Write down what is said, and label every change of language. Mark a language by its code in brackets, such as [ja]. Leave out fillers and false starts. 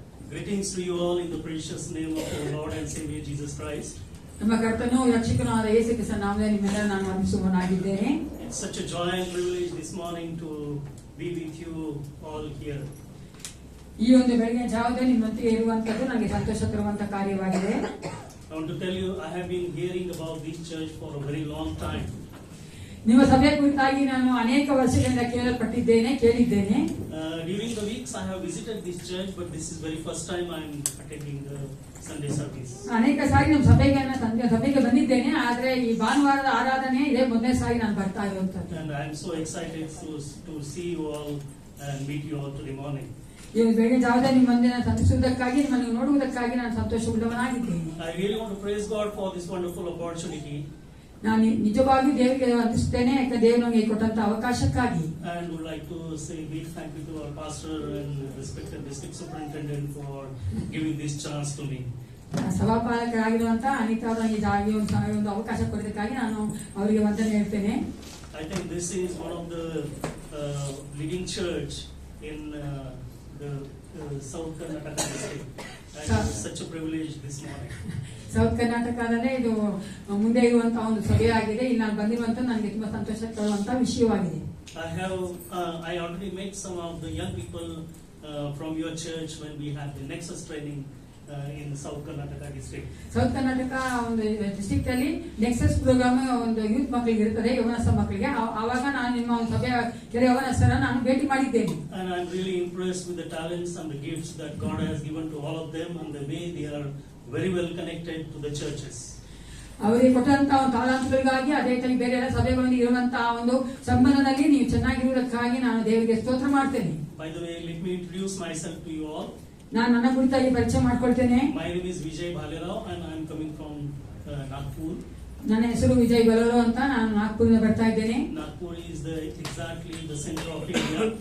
[en] Greetings to you all in the precious name of our Lord and Savior Jesus Christ. [kn] ನಮ್ಮ ಕರ್ತನು ರಕ್ಷಕನೂ ಆದ ಯೇಸು ಕ್ರಿಸ್ತನ ನಾಮದಲ್ಲಿ ನಿಮ್ಮೆಲ್ಲರನ್ನು ನಾನು ವಂದಿಸುವವನಾಗಿದ್ದೇನೆ. [en] It's such a joy and privilege this morning to be with you all here. [kn] ಈ ಒಂದು ಬೆಳಗಿನ ಜಾವದಲ್ಲಿ ನಿಮ್ಮೊಂದಿಗೆ ಇರುವಂತದ್ದು ನನಗೆ ಸಂತೋಷ ತರುವಂತ ಕಾರ್ಯವಾಗಿದೆ. [en] I want to tell you, I have been hearing about this church for a very long time. [kn] ನಿಮ್ಮ ಸಭೆ ಕುರಿತಾಗಿ ನಾನು ಅನೇಕ ವರ್ಷಗಳಿಂದ ಕೇಳಿದ್ದೇನೆ. [en] During the weeks I have visited this church, but this is very first time I am attending the Sunday service. [kn] ಅನೇಕ ಸಾರಿ ನಮ್ಮ ಸಭೆಗೆ ಬಂದಿದ್ದೇನೆ, ಆದ್ರೆ ಈ ಭಾನುವಾರದ ಆರಾಧನೆ ಇದೇ ಮೊದಲನೇ ಸಾರಿ ನಾನು ಬರ್ತಾ ಇರುವಂತದ್ದು. [en] And I am so excited to see you all and meet you all today morning. [kn] ಈ ಬೆಳಗಿನ ಜಾವದಲ್ಲಿ ನಿಮ್ಮ ಮುಂದೆ ಸಂತೋಷಿಸುವುದಕ್ಕಾಗಿ ನಿಮ್ಮನ್ನು ನೋಡುವುದಕ್ಕಾಗಿ ನಾನು ಸಂತೋಷವುಳ್ಳವನಾಗಿದ್ದೇನೆ. [en] I really want to praise God for this wonderful opportunity. [kn] ನಾನು ನಿಜವಾಗಿಯೂ ದೇವರಿಗೆ ವಂದಿಸುತ್ತೇನೆ, ಯಾಕಂದ್ರೆ ದೇವರು ನಮಗೆ ಕೊಟ್ಟಂತ ಅವಕಾಶಕ್ಕಾಗಿ. [en] And would like to say big thank you to our pastor and respected district superintendent for giving this chance to me. [kn] ಸಭಾಪಾಲಕರಾಗಿರುವಂತ Anita ಅವರು ಒಂದು ಅವಕಾಶ ಕೊಡೋದಕ್ಕಾಗಿ ನಾನು ಅವರಿಗೆ ವಂದನೆ ಹೇಳ್ತೇನೆ. [en] I think this is one of the leading church in the South Karnataka district. It's such a privilege this morning. [kn] South ಕರ್ನಾಟಕದಲ್ಲೇ ಇದು ಮುಂದೆ ಇರುವಂತಹ ಒಂದು ಸಭೆಯಾಗಿದೆ. ಇಲ್ಲಿ ನಾನು ಬಂದಿರುವಂತ ನನಗೆ ತುಂಬಾ ಸಂತೋಷ ತರುವಂತಹ ವಿಷಯವಾಗಿದೆ. [en] I already met some of the young people from your church when we had the Nexus training in South Karnataka district. [kn] South Karnataka ಒಂದು ಡಿಸ್ಟ್ರಿಕ್ಟ್ ಅಲ್ಲಿ ನೆಕ್ಸಸ್ ಪ್ರೋಗ್ರಾಮ್ ಒಂದು ಯೂತ್ ಮಕ್ಕಳಿಗೆ ಇರ್ತದೆ, ಯೌವನಸ್ಥ ಮಕ್ಕಳಿಗೆ. ಆವಾಗ ನಾನು ನಿಮ್ಮ ಒಂದು ಸಭೆಯ ಕೆಲವು ಯೌವನಸ್ಥರನ್ನ ನಾನು ಭೇಟಿ ಮಾಡಿದ್ದೇನೆ. [en] And I'm really impressed with the talents and the gifts that God has given to all of them and the way they are very well connected to the churches. [kn] ಅವರಿಗೆ ಕೊಟ್ಟಂತಹ ಒಂದು ತಾಳಂತಗಳಿಗಾಗಿ ಅದೇ ರೀತಿ ಬೇರೆ ಎಲ್ಲ ಸಭೆಗಳಲ್ಲಿ ಇರುವಂತಹ ಒಂದು ಸಂಬಂಧದಲ್ಲಿ ನೀವು ಚೆನ್ನಾಗಿರುವುದಕ್ಕಾಗಿ ನಾನು ದೇವರಿಗೆ ಸ್ತೋತ್ರ ಮಾಡ್ತೇನೆ. [en] By the way, let me introduce myself to you all. [kn] ನಾನು ನನ್ನ ಕುರಿತಾಗಿ ಪರಿಚಯ ಮಾಡ್ಕೊಳ್ತೇನೆ. [en] My name is Vijay Bhalerao and I'm coming from Nagpur. [kn] ನನ್ನ ಹೆಸರು ವಿಜಯ್ ಬಲೋರೋ ಅಂತ, ನಾನು ನಾಗ್ಪುರದಿಂದ ಬರ್ತಾ ಇದ್ದೇನೆ. [en] Nagpur is exactly the center of India.